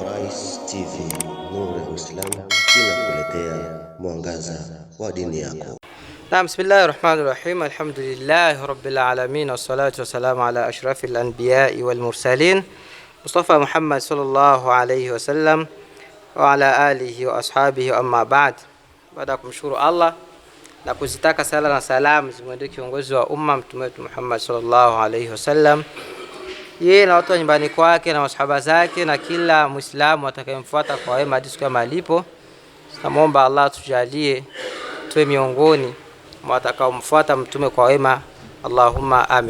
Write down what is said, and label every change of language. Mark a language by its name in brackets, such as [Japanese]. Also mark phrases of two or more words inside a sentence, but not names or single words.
[Swahili] Nice TV, nuru ya Uislamu inakuletea mwangaza wa dini yako. Naam, [Arabic] bismillahirrahmanirrahim. الحمد لله رب العالمين والصلاة والسلام على أشرف الأنبياء والمرسلين مصطفى محمد صلى الله عليه وسلم وعلى آله وأصحابه أما بعد. [Swahili] Baada ya kumshukuru Allah na kuzitaka sala na salamu zimwendee kiongozi wa umma mtume wetu Muhammad [Arabic] صلى الله عليه وسلم, [Swahili] yeye na watu nyumbani kwake na masahaba zake na kila Muislamu atakayemfuata kwa wema hadi siku ya malipo. Tunamuomba Allah tujalie tuwe miongoni mwa watakaomfuata mtume kwa wema, [Arabic] اللهم آمين.